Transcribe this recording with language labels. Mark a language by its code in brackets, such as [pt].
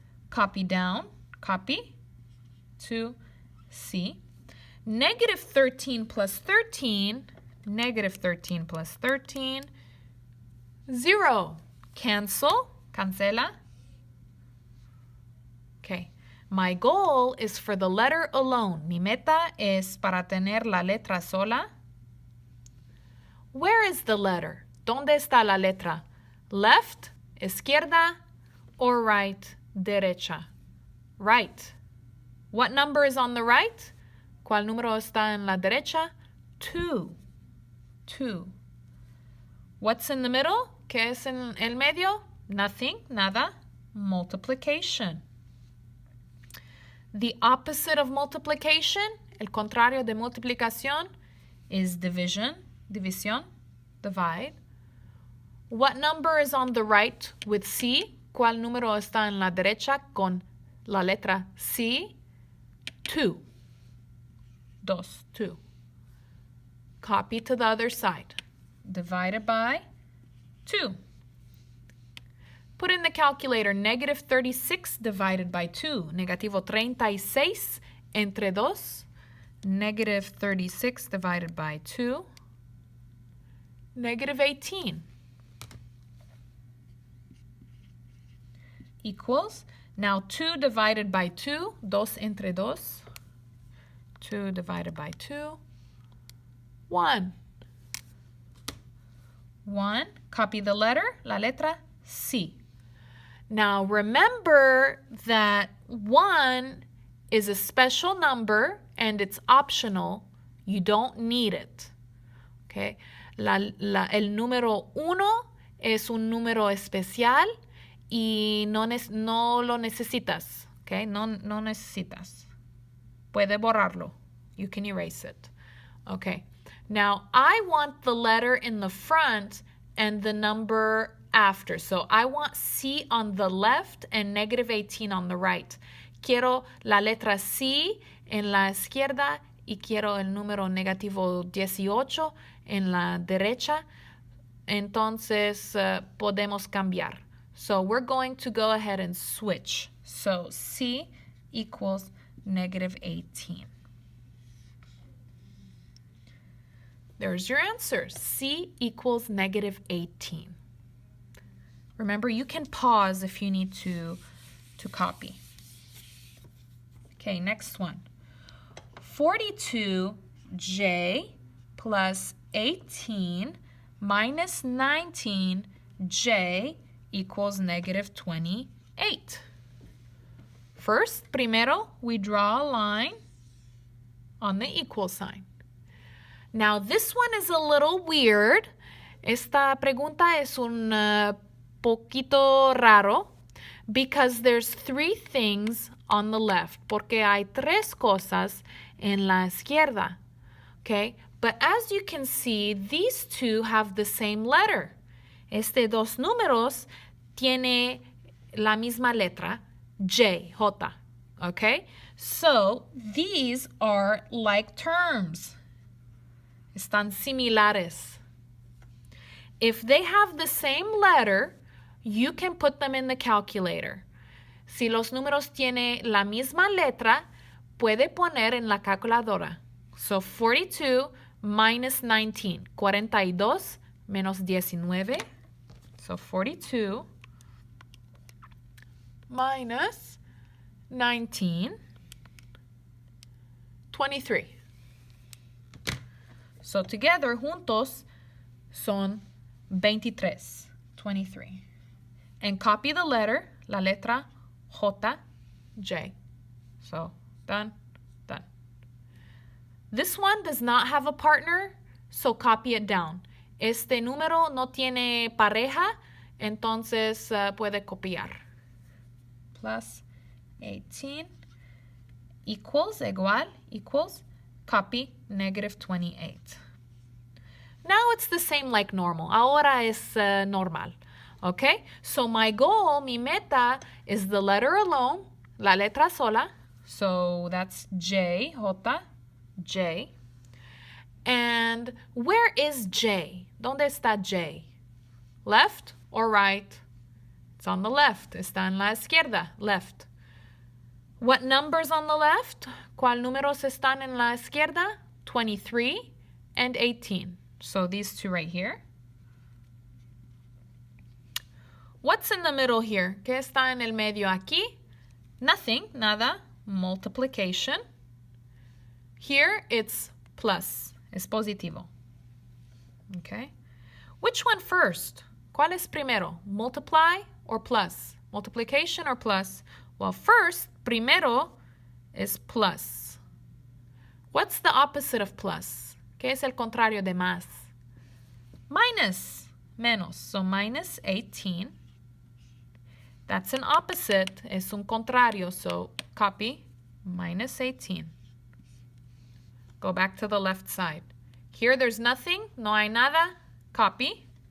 [en] Copy down, copy to C. Negative 13 plus 13, negative 13 plus 13, 0. Cancel, cancela. Okay, my goal is for the letter alone. [es] Mi meta es para tener la letra sola. [en] Where is the letter? [es] ¿Dónde está la letra? [en] Left, izquierda, or right, derecha? Right. What number is on the right? [es] ¿Cuál número está en la derecha? [en] 2. 2. What's in the middle? [es] ¿Qué es en el medio? Nothing, nada. Multiplication. [en] The opposite of multiplication, [es] el contrario de multiplicación, [en] is division, división, divide. What number is on the right with C? [es] ¿Cuál número está en la derecha con la letra C? [en] 2. 2. Copy to the other side. Divided by 2. Put in the calculator, negative 36 divided by 2. [es] Negativo 36 entre 2. [en] Negative 36 divided by 2. Negative 18. Equals, now 2 divided by 2. [es] 2 entre 2. [en] 2 divided by 2. 1. 1. Copy the letter, [es] la letra C. [en] Now remember that 1 is a special number and it's optional. You don't need it. Okay? [es] El número 1 es un número especial y no lo necesitas. [en] Okay? [es] No necesitas. Puede borrarlo. [en] You can erase it. Okay. Now I want the letter in the front and the number after. So I want C on the left and negative 18 on the right. [es] Quiero la letra C en la izquierda y quiero el número negativo 18 en la derecha. Entonces podemos cambiar. [en] So we're going to go ahead and switch. So C equals negative 18. There's your answer. C equals negative 18. Remember, you can pause if you need to copy. Okay, next one. 42J plus 18 minus 19J equals negative 28. First, primero, we draw a line on the equal sign. Now, this one is a little weird. [es] Esta pregunta es un poquito raro [en] because there's 3 things on the left, [es] porque hay 3 cosas en la izquierda. Okay? [en] But as you can see, these 2 have the same letter. [es] Este 2 números tiene la misma letra, J, J. [en] Okay? So, these are like terms. [es] Están similares. [en] If they have the same letter, you can put them in the calculator. [es] Si los números tienen la misma letra, puede poner en la calculadora. [en] So 42 minus 19. 42 menos 19. So 42 minus 19. 23. So together, [es] juntos, son 23. [en] 23. And copy the letter, [es] la letra J, [en] J. So, done, done. This one does not have a partner, so copy it down. [es] Este número no tiene pareja, entonces puede copiar. [en] Plus 18 equals, igual, equals, copy negative 28. Now it's the same like normal. [es] Ahora es normal. [en] Okay? So my goal, [es] mi meta, [en] is the letter alone, [es] la letra sola. [en] So that's J, J, J. And where is J? [es] ¿Dónde está J? [en] Left or right? It's on the left. [es] Está en la izquierda. [en] Left. What numbers on the left? [es] ¿Cuál números están en la izquierda? [en] 23 and 18. So these two right here. What's in the middle here? [es] ¿Qué está en el medio aquí? [en] Nothing, nada. Multiplication. Here it's plus. [es] Es positivo. [en] Okay. Which one first? [es] ¿Cuál es primero? [en] Multiply or plus? Multiplication or plus? Well, first, primero is plus. What's the opposite of plus? [es] ¿Qué es el contrario de más? [en] Minus. Menos. So minus 18. That's an opposite. [es] Es un contrario. [en] So copy. Minus 18. Go back to the left side. Here there's nothing. [es] No hay nada. [en] Copy.